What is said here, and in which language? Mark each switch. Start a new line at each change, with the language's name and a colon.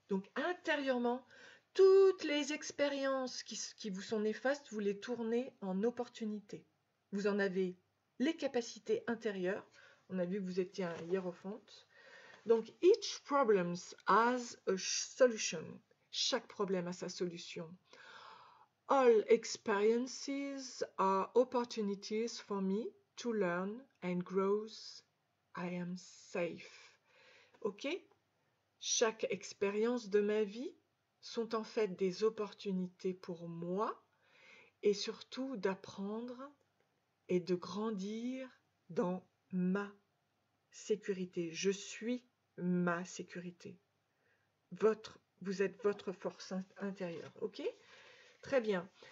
French: Donc intérieurement, toutes les expériences qui vous sont néfastes, vous les tournez en opportunité. Vous en avez les capacités intérieures. On a vu que vous étiez un hiérophante.
English: Donc, each problem has a solution.
French: Chaque problème a sa solution.
English: All experiences are opportunities for me to learn and grow. I am safe. Ok?
French: Chaque expérience de ma vie sont en fait des opportunités pour moi et surtout d'apprendre et de grandir dans ma sécurité. Je suis ma sécurité. Vous êtes votre force intérieure. Ok? Très bien.